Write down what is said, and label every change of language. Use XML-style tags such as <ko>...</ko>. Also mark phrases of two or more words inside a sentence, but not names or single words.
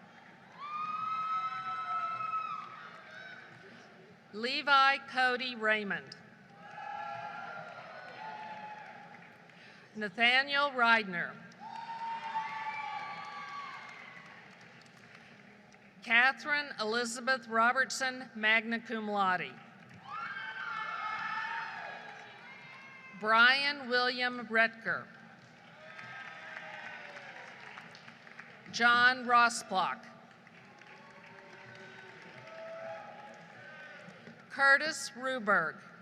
<en>Levi Cody Raymond. Nathaniel Reidner. Catherine Elizabeth Robertson, magna cum laude. Brian William Retker. John Rossblock. Curtis Ruberg.</en>